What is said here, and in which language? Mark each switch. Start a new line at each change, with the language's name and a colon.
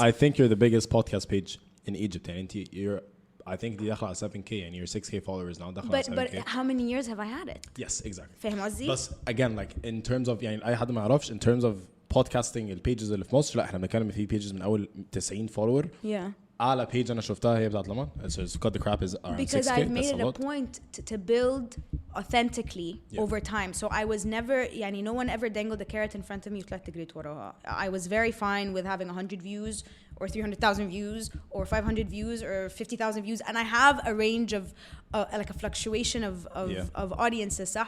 English: I think you're the biggest podcast page in Egypt, and you're I think
Arabic: دي داخله على 7K
English: and you're 6K followers now. But how many years have I had it? Yes, exactly.
Arabic: فاهم قصدي؟
English: But again, like in terms of
Arabic: يعني أي حد ما يعرفش
English: in terms of podcasting
Arabic: البيجز اللي في مصر, لا احنا بنتكلم في pages من أول 90 follower.
English: Yeah.
Arabic: أعلى page أنا شفتها هي بتاعت لامان.
English: It's Cut the Crap is around 6K. Because I've made That's it a point to build authentically over time. So I was never, يعني no one ever dangled a carrot in front of me
Arabic: وطلعت جريت وراها.
English: I was very fine with having 100 views or 300,000 views or 500 views or 50,000 views, and I have a range of like a fluctuation of audiences, صح?